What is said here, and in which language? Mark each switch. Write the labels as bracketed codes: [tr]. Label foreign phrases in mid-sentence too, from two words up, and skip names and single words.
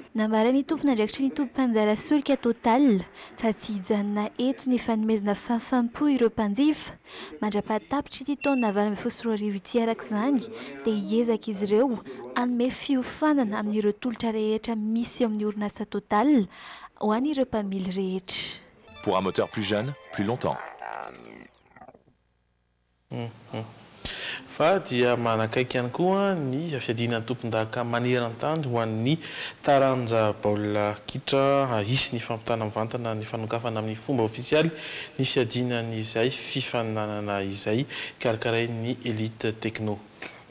[mg] Nambara ny tompona ndraikitra ny tompo mpanjara solika Total fa tsy hijanona eto ny fanomezana fahafaham-po ireo mpanjifa. Mandra-pahatapitra ity taona avy amin'ny fosy 2024 ity arak'izany dia hiezaka izy ireo hanome fiofanana amin'ireo tolotra rehetra misy eo amin'ny orinasa Total ho an'ireo mpamily rehetra. [fr] Pour un moteur plus jeune, plus longtemps. [mg] Fa dia manakaiky ihany koa ny fiadinan'ny tompon-daka maneran-tany ho an'ny taranja baolina kitra isy ny fampitana mivantana ny fanokafana amin'ny fomba ofisialy ny fiadinan'izay fifananana izay karakaray ny Elite Techno.